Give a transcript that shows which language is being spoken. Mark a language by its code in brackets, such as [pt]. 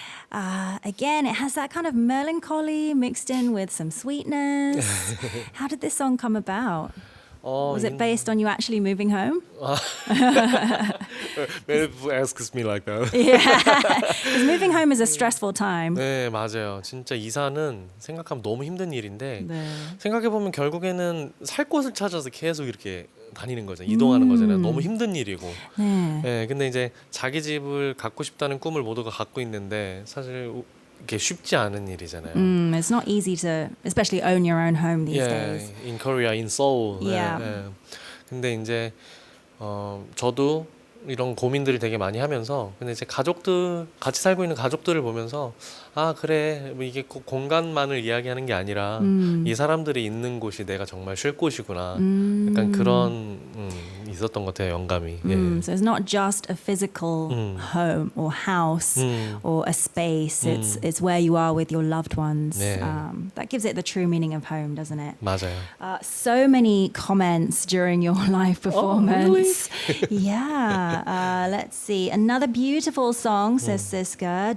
[en] Again, it has that kind of melancholy mixed in with some sweetness. How did this song come about? Was it based on you actually moving home? Many people asks me like that. Yeah, because moving home is a stressful time. [ko] 네, 맞아요. 진짜 이사는 생각하면 너무 힘든 일인데 네. 생각해 보면 결국에는 살 곳을 찾아서 계속 이렇게 다니는 거잖아요. 이동하는 거잖아요. 너무 힘든 일이고. 네. 네, 근데 이제 자기 집을 갖고 싶다는 꿈을 모두가 갖고 있는데 사실 이게 쉽지 않은 일이잖아요. [en] It's not easy to, especially own your own home these days. in Korea, in Seoul. Yeah. [ko] 근데 이제 저도 이런 고민들을 되게 많이 하면서 근데 이제 가족들 같이 살고 있는 가족들을 보면서 아 그래 뭐 이게 꼭 공간만을 이야기하는 게 아니라 이 사람들이 있는 곳이 내가 정말 쉴 곳이구나 약간 그런 있었던 것 같아요 영감이. 예. [en] So it's not just a physical home or house or a space. It's where you are with your loved ones. [ko] 네. [en] That gives it the true meaning of home, doesn't it? [ko] 맞아요. [en] So many comments during your live performance. Yeah. Let's see. Another beautiful song, says Siska.